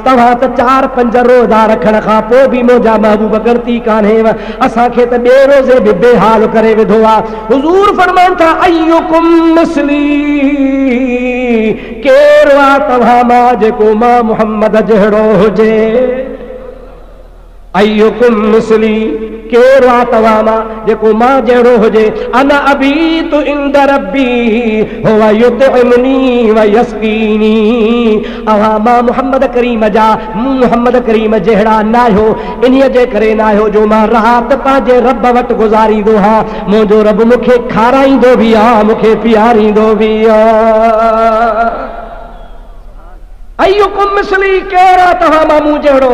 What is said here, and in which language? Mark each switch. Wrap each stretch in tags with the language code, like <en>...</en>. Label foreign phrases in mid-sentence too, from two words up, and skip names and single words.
<sd>तव्हां त 4-5 रोज़ा रखण खां पोइ बि मुंहिंजा महबूब गणती कान्हेव, असांखे त ॿिए रोज़े बि बेहाल करे विधो आहे। हुज़ूर फरमाइनि था</sd> <ar>أيكم مثلي,</ar> <sd>केरु आहे तव्हां मां जेको मां मुहम्मद जहिड़ो हुजे?</sd> <ar>أيكم مثلي,</ar> <sd>केरु आहे तव्हां मां जेको मां जहिड़ो हुजे?</sd> <ar>أنا أبيت عند ربي هو يطعمني و يسقيني.</ar> <sd>अव्हां मां मुहम्मद करीम जा, मुहम्मद करीम जहिड़ा न आहियो, इन्हीअ जे करे न आहियो जो मां राति पंहिंजे रब वटि गुज़ारींदो आहियां। मुंहिंजो रब मूंखे खाराईंदो बि आहे, मूंखे पीआरींदो बि आहे।</sd> <ar>أيكم مثلي,</ar> <sd>केरु आहे तव्हां मां मूं जहिड़ो?</sd>